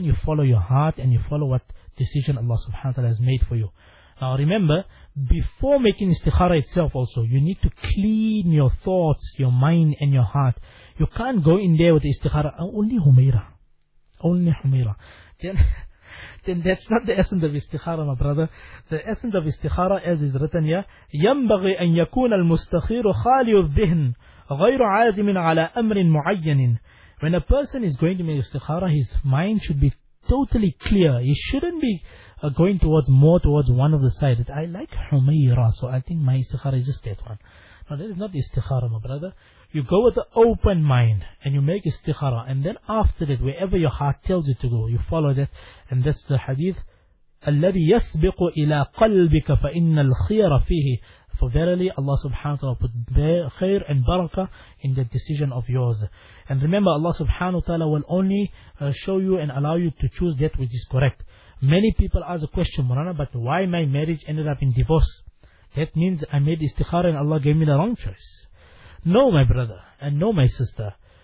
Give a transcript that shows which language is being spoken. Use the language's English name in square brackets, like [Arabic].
[English] Then you follow your heart and you follow what decision Allah subhanahu wa ta'ala has made for you. Now remember, before making istikhara itself also, you need to clean your thoughts, your mind and your heart. You can't go in there with istikhara, only Humaira. Then that's not the essence of istikhara, my brother. The essence of istikhara, as is written here, [Arabic] يَنْبَغِي أَنْ يَكُونَ الْمُسْتَخِيرُ خَالِيُ الذِّهْنِ غَيْرُ عَازِمٍ عَلَىٰ أَمْرٍ مُعَيَّنٍ. [English] When a person is going to make istikhara, his mind should be totally clear. He shouldn't be going towards one of the sides. I like Humaira, so I think my istikhara is just that one. Now that is not istikhara, my brother. You go with an open mind and you make istikhara, and then after that, wherever your heart tells you to go, you follow that. And that's the hadith, [Arabic] الَّذِي يَسْبِقُ إِلَىٰ قَلْبِكَ فَإِنَّ الْخِيَرَ فِيهِ. [English] For verily, Allah subhanahu wa ta'ala put khair and barakah in the decision of yours. And remember, Allah subhanahu wa ta'ala will only show you and allow you to choose that which is correct. Many people ask a question, Murana, but why my marriage ended up in divorce? That means I made istikhara and Allah gave me the wrong choice. No, my brother, and no, my sister.